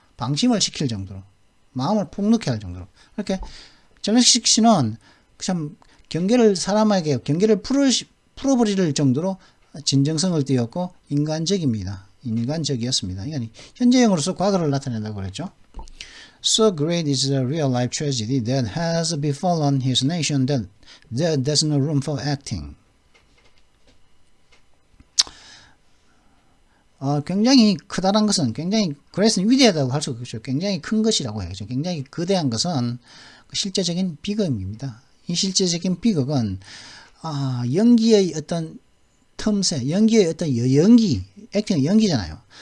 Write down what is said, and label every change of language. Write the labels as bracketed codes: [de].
[ko] 방심을 시킬 정도로. 마음을 폭넓게 할 정도로. 이렇게 젤렌스키 씨는 참 경계를 사람에게 경계를 풀어버릴 정도로 진정성을 띄었고 인간적입니다. 인간적이었습니다. 이건 현재형으로서 과거를 나타낸다고 그랬죠. [en] So great is the real life tragedy that has befallen his nation that there's no room for acting. [ko] 굉장히 크다란 것은 굉장히 그래서 위대하다고 할 수 없죠. 굉장히 큰 것이라고 해야죠. 굉장히 거대한 것은 실제적인 비극입니다. 이 실제적인 비극은 연기의 어떤 틈새, 연기의 어떤 연기, 액팅 연기잖아요.